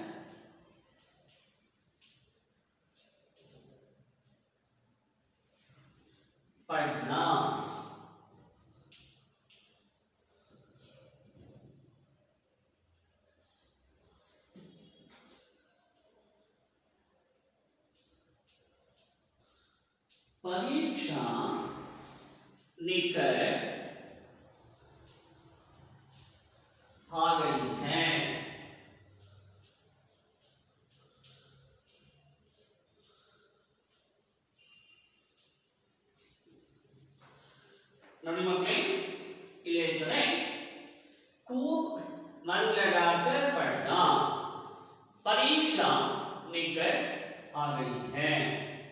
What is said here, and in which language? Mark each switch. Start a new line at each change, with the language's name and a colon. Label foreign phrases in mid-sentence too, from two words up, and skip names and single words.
Hindi: पढ़ना, परीक्षा निकट आ गई है।
Kannada: ನೋಡಿ ಮಕ್ಕಳೇ, ಇಲ್ಲಿ ಹೇಳ್ತಾರೆ
Hindi: खूब मन लगाकर पढ़ना, परीक्षा निकट आ गई है।